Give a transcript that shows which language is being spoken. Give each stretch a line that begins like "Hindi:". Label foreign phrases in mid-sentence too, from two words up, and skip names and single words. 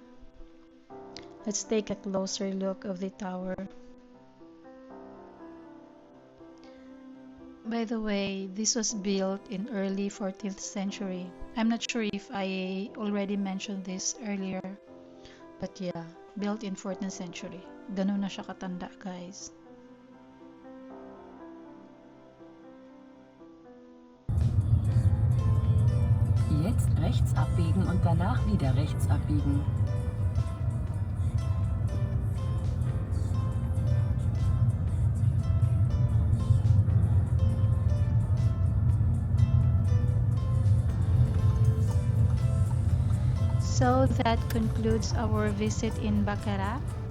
English: Let's take a closer look of the tower. By the way, this was built in early 14th century. I'm not sure if I already mentioned this earlier, but yeah, built in 14th century.
Filipino: Ganun na siya katanda, guys.
German: Jetzt rechts abbiegen und danach wieder rechts abbiegen.
English: So that concludes our visit in Bacharach.